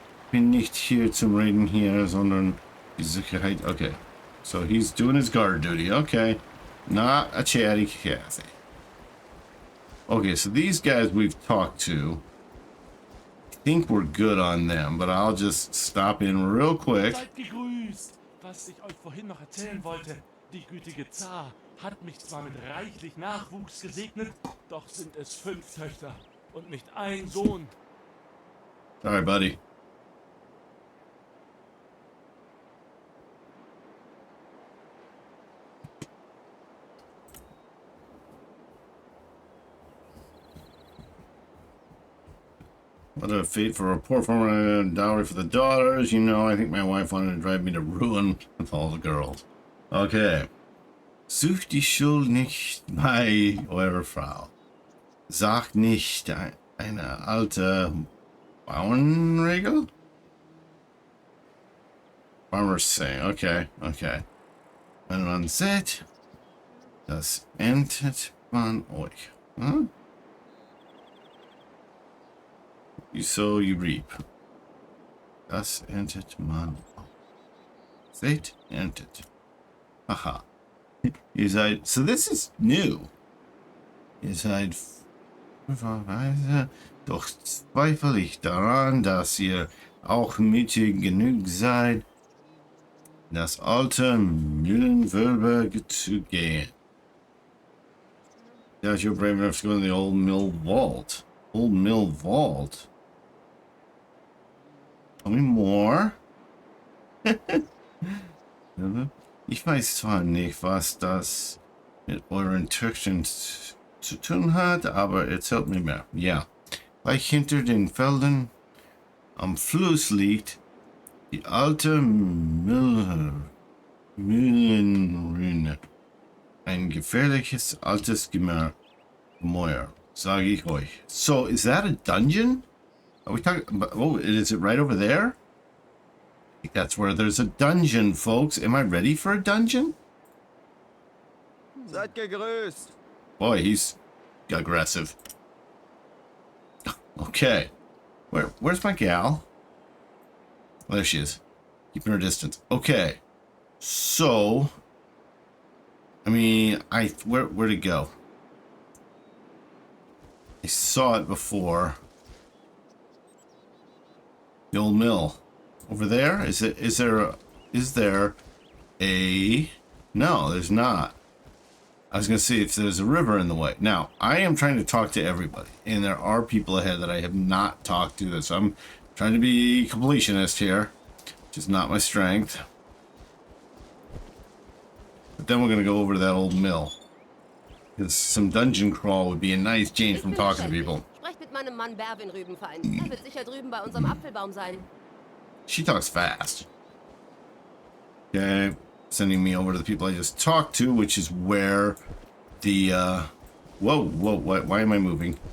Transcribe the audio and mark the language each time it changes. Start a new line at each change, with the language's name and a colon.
German: Bin nicht hier zum Reden hier, sondern die Sicherheit.
English: Okay. So he's doing his guard duty. Okay. Not a chatty Cathy. Okay, so these guys we've talked to. I think we're good on them, but I'll just stop in real quick.
German: Seid gegrüßt. Was ich euch vorhin noch erzählen wollte. Die gütige Zar hat mich zwar mit reichlich Nachwuchs gesegnet, doch sind es 5 Töchter und nicht ein Sohn.
English: Sorry, buddy. What a fate for a poor former dowry for the daughters. You know, I think my wife wanted to drive me to ruin with all the girls. Okay.
German: Such die Schuld nicht bei eurer Frau. Sagt nicht eine alte Bauernregel?
English: Farmers say. Okay, okay.
German: Wenn man sieht, das erntet man euch. Huh?
English: You sow, you reap.
German: Das erntet man. Seht, erntet. Haha. Ihr seid,
English: so this is new.
German: Ihr seid Weise, doch zweifle ich daran, dass ihr auch mütig genug seid, das alte Mühlenwölbe zu gehen.
English: Yeah, you're brave enough to go in the old mill vault. Old mill vault. Tell me more.
German: Ich weiß zwar nicht, was das mit euren Töchtern zu tun hat, aber erzählt mir mehr. Ja, gleich hinter den Feldern am Fluss liegt die alte Mühlenruine. Ein gefährliches altes Gemäuer, sage ich euch.
English: So, is that a dungeon? Are we talking about, oh, is it right over there? I think that's where there's a dungeon, folks. Am I ready for a dungeon?
German: Seid gegrüßt.
English: Boy, he's aggressive. Okay. Where's my gal? Oh, there she is. Keeping her distance. Okay. So, I mean, where'd it go? I saw it before. The old mill. Over there? Is there a... No, there's not. I was going to see if there's a river in the way. Now, I am trying to talk to everybody, and there are people ahead that I have not talked to. So I'm trying to be completionist here, which is not my strength. But then we're going to go over to that old mill. Because some dungeon crawl would be a nice change from talking to people.
German: Sprech mit meinem Mann Berwin Rübenfein. Er wird sicher drüben bei unserem Apfelbaum sein.
English: She talks fast. Okay. Sending me over to the people I just talked to, which is where the whoa, why am I moving?